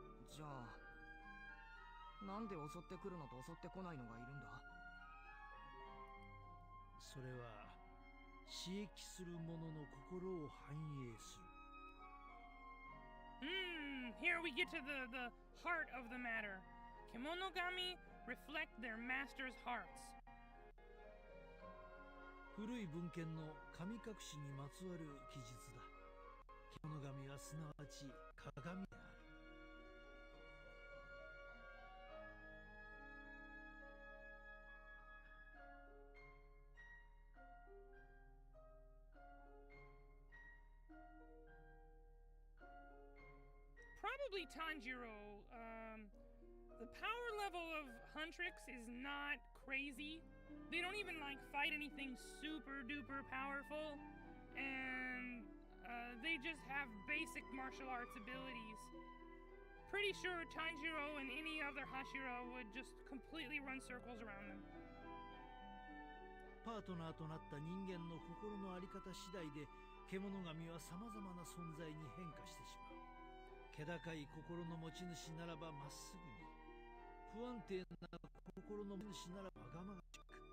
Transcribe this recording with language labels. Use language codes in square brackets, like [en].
[ja] じゃあなんで襲ってくるのと襲ってこないのがいるんだ？それは刺激する者の心を反映する。 [en] Here we get to the heart of the matter. Kemonogami reflect their master's hearts. [ja] 古い文献の神隠しにまつわる記述だ。獣神はすなわち鏡である。 [en] Probably Tanjiro. The power level of Huntrix is not crazy. They don't even like fight anything super duper powerful, and they just have basic martial arts abilities. Pretty sure Tanjiro and any other Hashira would just completely run circles around them. [ja] パートナーとなった人間の心の在り方次第で獣神はさまざまな存在に変化してしまう。気高い心の持ち主ならばまっすぐに、不安定な心の持ち主ならばわがまましく。